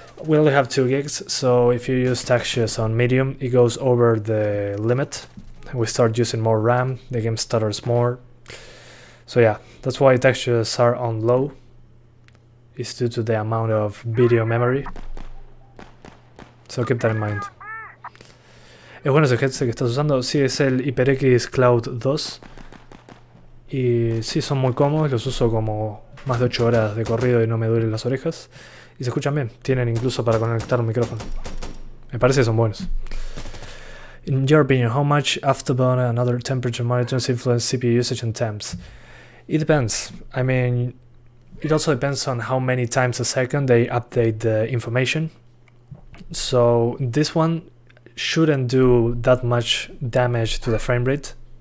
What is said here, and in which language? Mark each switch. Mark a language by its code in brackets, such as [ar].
[en] We only have 2 gigs, so if you use textures on medium, it goes over the limit. We start using more RAM, the game stutters more. So yeah, that's why textures are on low. is due to the amount of video memory. So keep that in mind. [es] Es bueno ese headset que estás usando. Sí, es el HyperX Cloud 2. Y sí, son muy cómodos. Los uso como más de 8 horas de corrido y no me duelen las orejas. Y se escuchan bien. Tienen incluso para conectar un micrófono. Me parece que son buenos. [en] In your opinion, how much afterburn and other temperature monitors influence CPU usage and temps? It depends. I mean, it also depends on how many times a second they update the information. So this one shouldn't do that much damage to the frame rate.